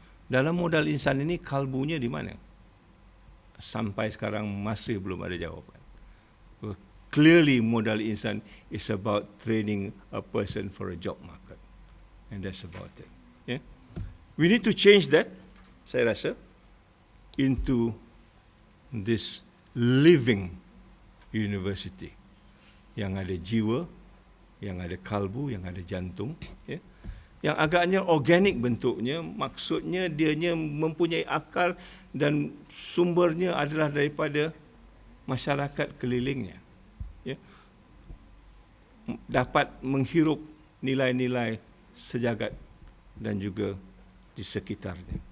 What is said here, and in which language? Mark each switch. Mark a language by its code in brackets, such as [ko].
[ms] Dalam modal insan ini kalbunya di mana? Sampai sekarang masih belum ada jawapan. [en] Clearly, modal insan is about training a person for a job market. And that's about it. Yeah? We need to change that, [ms] saya rasa, [en] into this living university. [ms] Yang ada jiwa, yang ada kalbu, yang ada jantung. Yeah? Yang agaknya organik bentuknya, maksudnya dianya mempunyai akal dan sumbernya adalah daripada masyarakat kelilingnya. Ya, dapat menghirup nilai-nilai sejagat dan juga di sekitarnya.